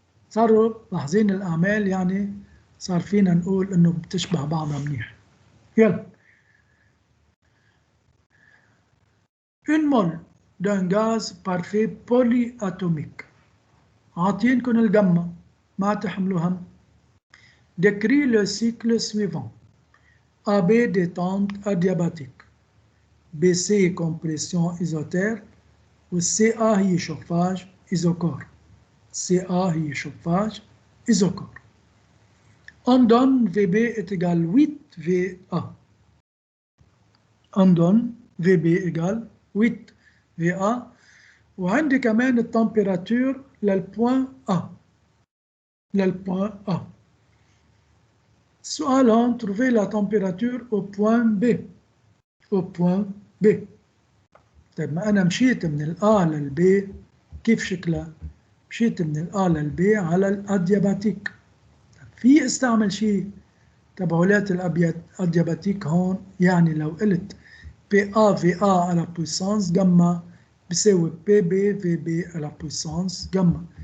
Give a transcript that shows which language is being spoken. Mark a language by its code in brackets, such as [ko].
[ar] صاروا لاحظين الأعمال يعني صار فينا نقول إنه بتشبه بعضها منيح. يلا. [fr] Une mole d'un gaz parfait polyatomique. [ar] عاطينكم الجمة ما تحملوا هم. [fr] Décrit le cycle suivant. AB détente adiabatique. BC compression isotherme. و CA هي chauffage isocore. CA هي chauffage isocore. On donne VB est égal 8 VA. On donne VB égale 8 VA. [ar] وعندي كمان التمبيراتور للبوان A. للبوان A. السؤال هون [fr] trouver la température au point B. au point B. [ar] طيب ما أنا مشيت من الA للB كيف شكلها؟ مشيت من الA للB على الأدياباتيك. في استعمل شيء تبعولات الأدياباتيك هون، يعني لو قلت PA VA على puissance جمع بيساوي PB VB على puissance جمع.